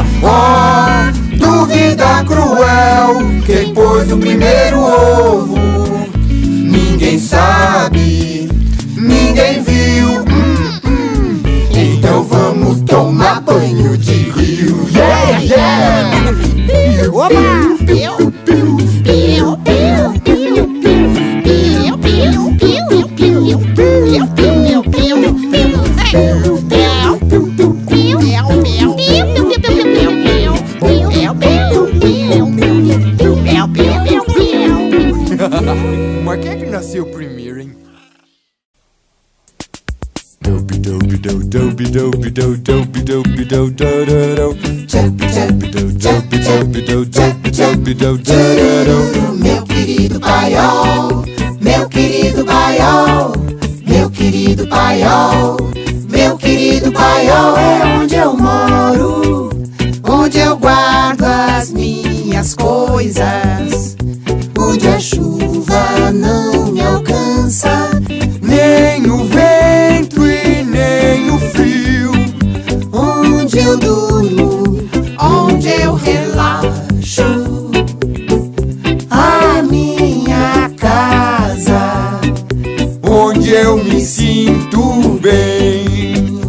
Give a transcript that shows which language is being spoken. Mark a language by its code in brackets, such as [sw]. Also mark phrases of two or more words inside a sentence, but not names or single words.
[pt] Oh, dúvida cruel, quem pôs o primeiro ovo? Ninguém sabe, ninguém viu. Então vamos tomar banho de rio. Yeah, yeah. Opa! Piu, piu, piu, piu, piu, piu, piu, piu, piu, piu, piu, piu, mas quem é que nasceu primeiro, hein? Dope dope do dope dope do dope dope do do do do. Meu querido paiol, meu querido paiol, meu querido paiol, meu querido Paiol é onde eu moro, onde eu guardo as minhas coisas, onde a chuva não me alcança, nem o vento e nem o frio, onde eu durmo, onde eu relaxo, a minha casa, onde eu me sinto bem.